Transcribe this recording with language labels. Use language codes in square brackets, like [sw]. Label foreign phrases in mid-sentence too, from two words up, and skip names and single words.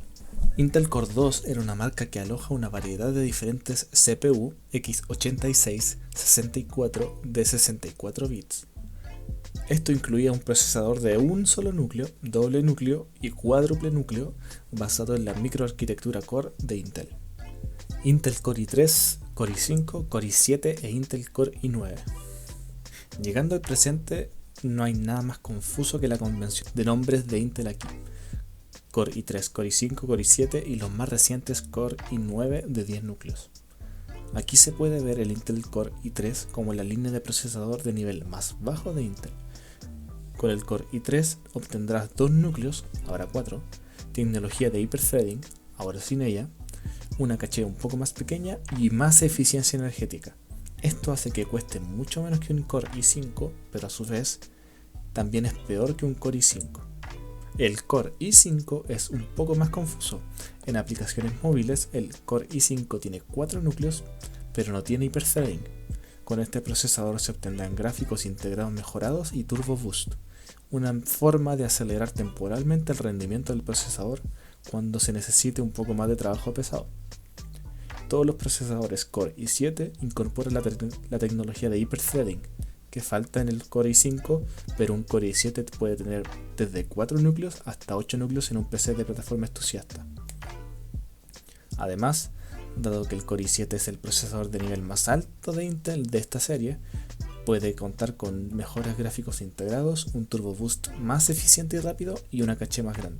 [es] Intel Core 2 era una marca que aloja una variedad de diferentes CPU x86-64 de 64 bits. Esto incluía un procesador de un solo núcleo, doble núcleo y cuádruple núcleo basado en la microarquitectura Core de Intel. Intel Core i3, Core i5, Core i7 e Intel Core i9. Llegando al presente, no hay nada más confuso que la convención de nombres de Intel aquí. Core i3, Core i5, Core i7 y los más recientes Core i9 de 10 núcleos. Aquí se puede ver el Intel Core i3 como la línea de procesador de nivel más bajo de Intel. Con el Core i3 obtendrás 2 núcleos, ahora 4, tecnología de hyperthreading, ahora sin ella, una caché un poco más pequeña y más eficiencia energética. Esto hace que cueste mucho menos que un Core i5, pero a su vez también es peor que un Core i5. El Core i5 es un poco más confuso. En aplicaciones móviles, el Core i5 tiene 4 núcleos, pero no tiene hyperthreading. Con este procesador se obtendrán gráficos integrados mejorados y Turbo Boost, una forma de acelerar temporalmente el rendimiento del procesador cuando se necesite un poco más de trabajo pesado. Todos los procesadores Core i7 incorporan la tecnología de hyperthreading, que falta en el Core i5, pero un Core i7 puede tener desde 4 núcleos hasta 8 núcleos en un PC de plataforma entusiasta. Además, dado que el Core i7 es el procesador de nivel más alto de Intel de esta serie, puede contar con mejores gráficos integrados, un Turbo Boost más eficiente y rápido y una caché más grande.